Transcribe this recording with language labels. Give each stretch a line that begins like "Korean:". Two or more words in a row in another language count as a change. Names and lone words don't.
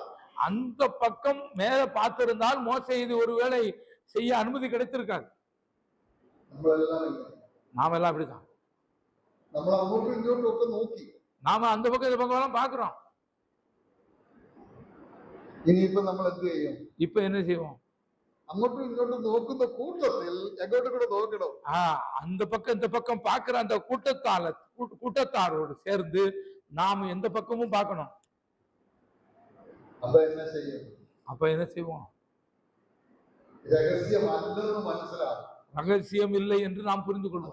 Tamil: அந்த பக்கம் மேல பார்த்திருந்தால் மோசை இது ஒருவேளை செய்ய அனுமதி கிடைத்திருக்காது. நாம எல்லாம் அப்படிதான். நாம அந்த பக்கம் இந்த பக்கம் எல்லாம் பாக்குறோம். இப்ப என்ன செய்வோம்?
Malayalam: അങ്ങോട്ടും ഇങ്ങോട്ടും നോക്കുന്ന കൂട്ടത്തിൽ എങ്ങോട്ടും കൂടെ നോക്കണം.
Tamil: அந்த பக்கம் இந்த பக்கம் பாக்குற அந்த கூட்டத்தாரோடு சேர்ந்து நாம எந்த பக்கமும் பார்க்கணும். அப்ப என்ன செய்வோம்? ரகசியம் இல்லை என்று நாம் புரிந்து கொள்வோம்.